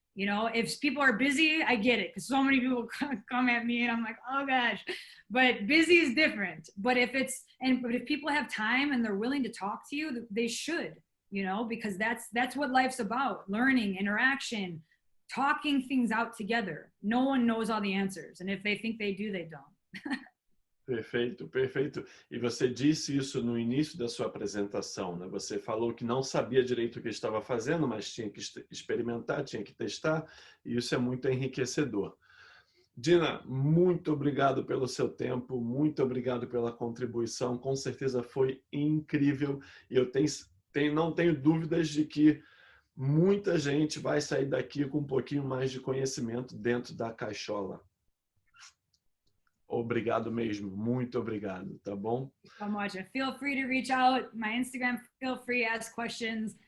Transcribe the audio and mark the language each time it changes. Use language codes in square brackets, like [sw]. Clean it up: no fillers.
[en] You know, if people are busy, I get it, because so many people come at me and I'm like, oh gosh, but busy is different. But if people have time and they're willing to talk to you, they should, you know, because that's what life's about: learning, interaction, talking things out together. No one knows all the answers, and if they think they do, they don't. [pt] Perfeito, perfeito. E você disse isso no início da sua apresentação, né? Você falou que não sabia direito o que estava fazendo, mas tinha que experimentar, tinha que testar, e isso é muito enriquecedor. Jena, muito obrigado pelo seu tempo, muito obrigado pela contribuição, com certeza foi incrível, e eu não tenho dúvidas de que muita gente vai sair daqui com um pouquinho mais de conhecimento dentro da caixola. Obrigado mesmo, muito obrigado, tá bom? [en] So much. And feel free to reach out. My Instagram, feel free, ask questions.